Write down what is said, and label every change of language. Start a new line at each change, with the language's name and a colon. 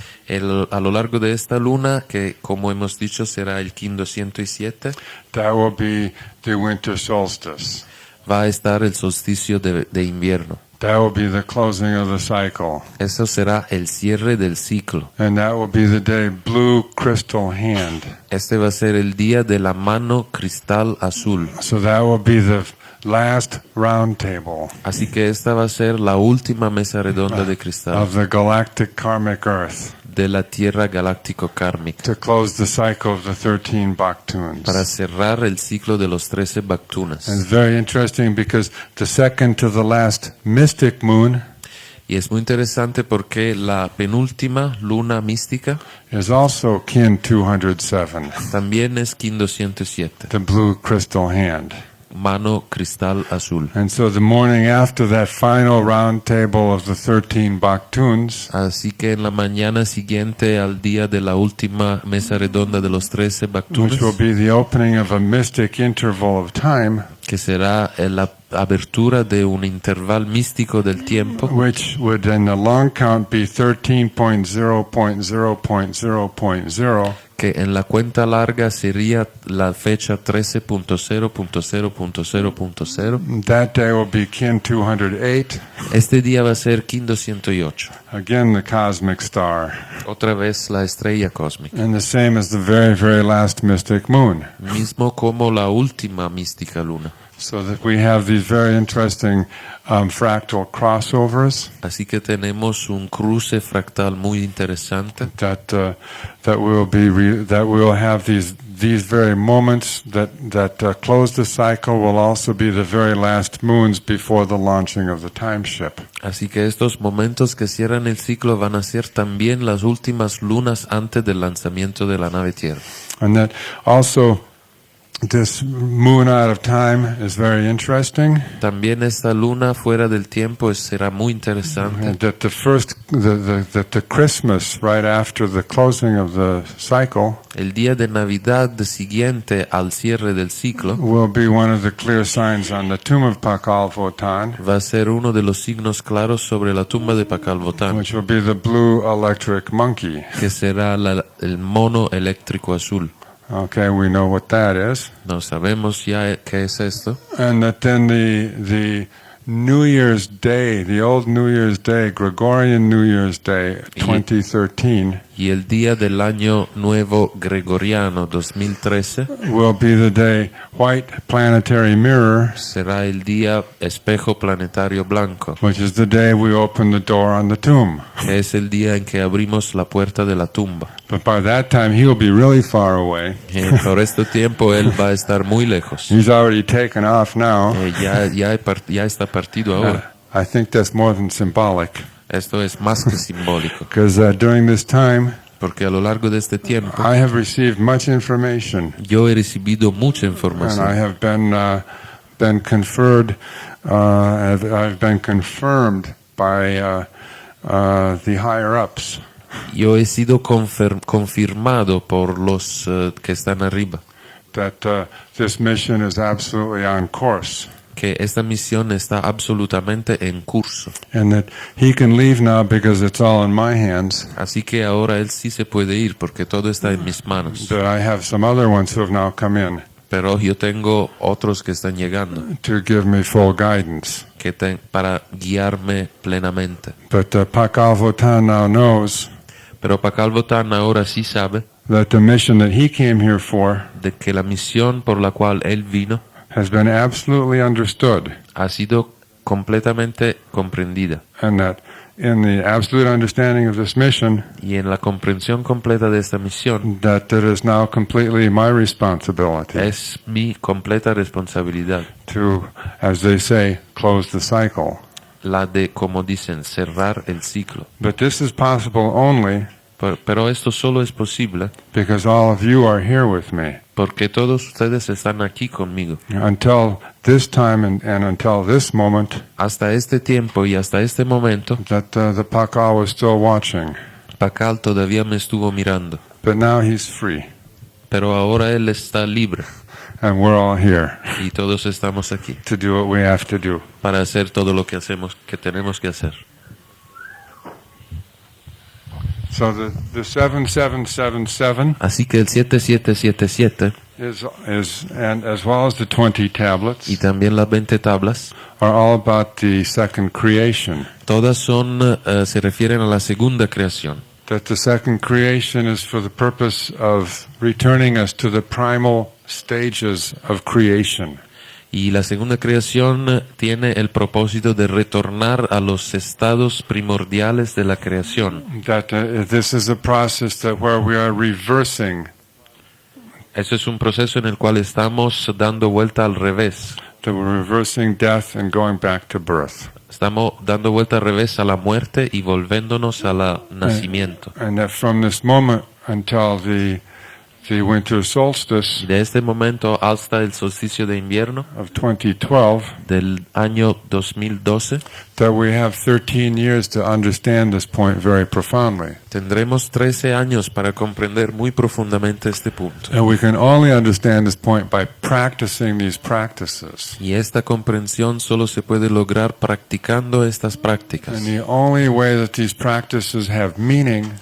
Spanish: A lo largo de esta luna, que como hemos dicho será el Kin 207,
English: that will be the winter solstice.
Spanish: Va a estar el solsticio de invierno.
English: That will be the closing of the cycle.
Spanish: Eso será el cierre del ciclo.
English: And that will be the day blue crystal hand.
Spanish: Este va a ser el día de la mano cristal azul.
English: So that will be the last round table.
Spanish: Así que esta va a ser la última mesa redonda de cristal.
English: Of the galactic karmic earth.
Spanish: De la tierra galáctico kármica.
English: To close the cycle of the 13 Baktuns.
Spanish: Para cerrar el ciclo de los 13 Baktunas.
English: And it's very interesting because the second to the last mystic moon.
Spanish: Y es muy interesante porque la penúltima luna mística
English: is also Kin 207.
Spanish: También es Kin 207.
English: The blue crystal hand.
Spanish: Mano cristal azul.
English: And so the morning after that final round table of the 13 Baktuns,
Spanish: así que en la mañana siguiente al día de la última mesa redonda de los 13 Baktunas,
English: which will be the opening of a mystic interval of time,
Spanish: que será la abertura de un intervalo místico del tiempo,
English: which would in the long count be 13.0.0.0.0,
Spanish: que en la cuenta larga sería la fecha 13.0.0.0.0.
English: That day will be Kin 208.
Spanish: Este día va a ser Kin 208.
English: Again, the cosmic star.
Spanish: Otra vez la estrella cósmica.
English: And the same as the very, very last mystic moon.
Spanish: Mismo como la última mística luna.
English: So that we have these very interesting fractal crossovers.
Spanish: Así que tenemos un cruce fractal muy interesante.
English: That we will have these very moments that close the cycle will also be the very last moons before the launching of the time ship.
Spanish: Así que estos momentos que cierran el ciclo van a ser también las últimas lunas antes del lanzamiento de la nave Tierra.
English: And that also this moon out of time is very interesting.
Spanish: También esta luna fuera del tiempo será muy interesante.
English: And that the Christmas right after the closing of the cycle,
Spanish: el día de Navidad siguiente al cierre del ciclo,
English: will be one of the clear signs on the tomb of Pakal Votan.
Spanish: Va a ser uno de los signos claros sobre la tumba de Pakal Votan.
English: Which will be the blue electric monkey.
Spanish: Que será el mono eléctrico azul.
English: Okay, we know what that is.
Spanish: No sabemos ya qué es esto.
English: And that then the New Year's Day, the old New Year's Day, Gregorian New Year's Day, 2013.
Spanish: Y el día del año nuevo gregoriano 2013
English: will be the day white planetary mirror,
Spanish: será el día espejo planetario blanco,
English: which is the day we open the door on the tomb.
Spanish: que es el día en que abrimos la puerta de la tumba.
English: But by that time, he'll be really far away.
Spanish: Por este tiempo él va a estar muy lejos.
English: He's already taken off now.
Spanish: Ya está partido ahora.
English: I think that's more than symbolic,
Spanish: Esto es más que simbólico,
English: because during this time,
Spanish: porque a lo largo de este tiempo
English: I have received much information,
Spanish: yo he recibido mucha
English: and I
Spanish: información
English: have been conferred, I've been confirmed by the higher ups
Spanish: yo he sido confirmado por los que están arriba,
English: that this mission is absolutely on course,
Spanish: que esta misión está absolutamente en curso.
English: and that he can leave now because it's all in my hands.
Spanish: Así que ahora él sí se puede ir porque todo está en mis manos.
English: That I have some other ones who have now come in
Spanish: Pero yo tengo otros que están llegando
English: to give me full guidance.
Spanish: para guiarme plenamente.
English: But Pakal Votan now knows
Spanish: Pero Pakal Votan ahora sí sabe
English: that the mission that he came here for
Spanish: de que la misión por la cual él vino
English: has been absolutely understood,
Spanish: ha sido completamente comprendida.
English: and that in the absolute understanding of this mission,
Spanish: Y en la comprensión completa de esta misión
English: that it is now completely my responsibility
Spanish: es mi completa responsabilidad,
English: to, as they say, close the cycle.
Spanish: la de, como dicen, cerrar el ciclo.
English: But this is possible only
Spanish: Pero esto solo es posible
English: because all of you are here with me.
Spanish: porque todos ustedes están aquí conmigo.
English: Until this time and until this moment,
Spanish: Hasta este tiempo y hasta este momento,
English: that the Pakal was still watching.
Spanish: Pakal todavía me estuvo mirando,
English: But now he's free,
Spanish: pero ahora él está libre
English: and we're all here
Spanish: y todos estamos aquí
English: to do what we have to do.
Spanish: para hacer todo lo que tenemos que hacer.
English: So the 7777
Spanish: Así que el 7777
English: and as well as the 20 tablets
Spanish: y también las 20 tablas,
English: are all about the second creation.
Spanish: todas se refieren a la segunda creación.
English: That the second creation is for the purpose of returning us to the primal stages of creation.
Spanish: Y la segunda creación tiene el propósito de retornar a los estados primordiales de la creación.
English: That this is a process where we are reversing.
Spanish: Eso es un proceso en el cual estamos dando vuelta al revés.
English: That we're reversing death and going back to birth.
Spanish: Estamos dando vuelta al revés a la muerte y volviéndonos al nacimiento.
English: And that from this moment until the winter solstice
Spanish: Y de este momento hasta el solsticio de invierno
English: of 2012,
Spanish: del año 2012,
English: that we have 13 years to understand this point very profoundly.
Spanish: tendremos 13 años para comprender muy profundamente este punto.
English: And we can only understand this point by practicing these practices.
Spanish: Y esta comprensión solo se puede lograr practicando estas prácticas.
English: And the only way that these practices have meaning